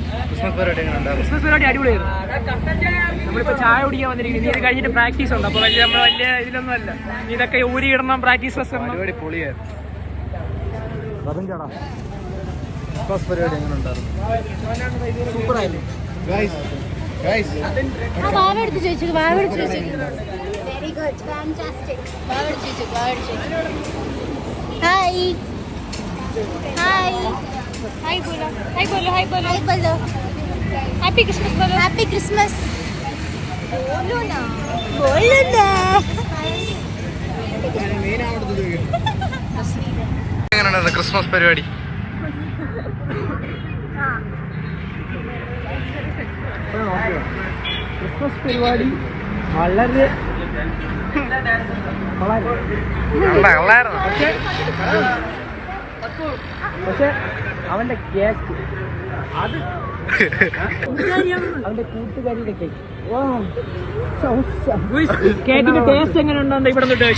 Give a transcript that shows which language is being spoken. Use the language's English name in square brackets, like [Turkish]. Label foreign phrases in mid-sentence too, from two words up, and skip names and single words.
[Malayalam] ക്രിസ്മസ് പരിപാടി എങ്ങനെ ഉണ്ടായിരുന്നു? ക്രിസ്മസ് പരിപാടി അടിപൊളിയായിരുന്നു. നമ്മളിപ്പോൾ ചായ കുടിക്കാൻ വന്നിരിക്കുന്നത്. ഇത് കഴിഞ്ഞിട്ട് പ്രാക്ടീസ് ഉണ്ട്. അപ്പോൾ നമ്മൾ വലിയ ഇതിലൊന്നും അല്ല. ഇതൊക്കെ ഊരിയിടണം, പ്രാക്ടീസ് പരിപാടി പൊളിയായിരുന്നു. ക്രിസ്മസ് പരിപാടി എങ്ങനെ ഉണ്ടായിരുന്നു? സൂപ്പറായിരുന്നു. [English] Very good, fantastic. Hi. Hi. [Hindi] Hi bolo. Hi bolo. Hi bolo. Hi bolo. [English] Happy Christmas bolo. Happy Christmas. [Hindi] Bolo na. Bolo na. [Malayalam] എങ്ങനെയുണ്ടായിരുന്നു ക്രിസ്മസ് പരിപാടി? ക്രിസ്മസ് പരിപാടി വളരെ പക്ഷെ അവന്റെ കേക്ക് അത് അവന്റെ കൂട്ടുകാരിയുടെ കേക്ക് കേക്കിന്റെ ടേസ്റ്റ് എങ്ങനെ ഉണ്ടോ ഇവിടെ ചോദിച്ചോ.